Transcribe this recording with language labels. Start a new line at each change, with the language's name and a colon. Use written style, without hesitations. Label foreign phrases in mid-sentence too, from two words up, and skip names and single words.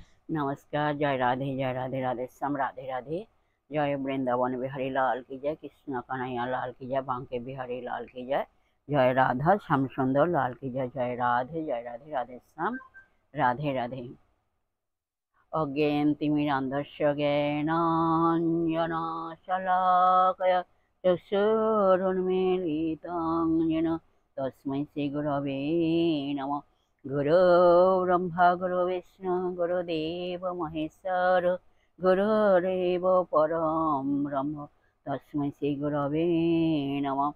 Hindi: नमस्कार। जय राधे जय राधे राधे श्याम राधे राधे। जय वृंदावन बिहारी लाल की जय, कृष्ण कन्हैया लाल की जय, बांके बिहारी लाल की जय, जय राधा श्याम सुंदर लाल की जय। जय राधे राधे श्याम राधे राधे।
Sanskrit: अज्ञेयन्तिमिरान्धस्य ज्ञानाञ्जनशलाकया चक्षुरुन्मीलितं येन तस्मै श्रीगुरवे नमः। गुरो ब्रह्मा गुरु विष्णु गुरुदेव महेश्वर गुरुरेव परं ब्रह्म तस्मै श्रीगुरवे नमः।